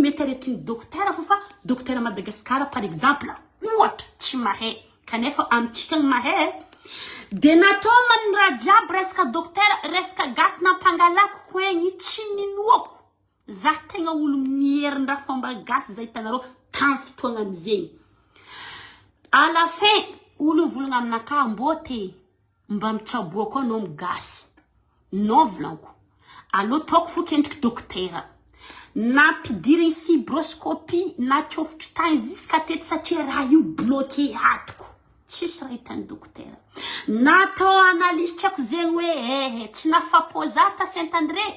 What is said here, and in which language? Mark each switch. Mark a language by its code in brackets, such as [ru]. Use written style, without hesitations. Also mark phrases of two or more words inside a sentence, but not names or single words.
[mg] mety aretin'ny dokotera fa dokotera Madagascar [fr] par exemple [mg] ohatra tsy mahay kanefa amitsika ny mahay de natao man raha jiaby resaka dokotera resaka Gasy nampangalako koegny tsy ninoako za tegna olo mierin-draha fomba Gasy za hitanareo tamin'ny fotoagna am'zegny [fr] à la fin [mg] olo volagna aminaka mbote mba mitsaboako anao Gasy non volanko allo taoko fo kendriky dokotera Nampidiry fibroscopie na tsofotry tany jusqu'à teto satria raha io bloqué atoko. Tsisy raha hitan'ny dokotera. Natao analyse tsy haiko zegny hoe tsy nafapo-za ta Saint-André.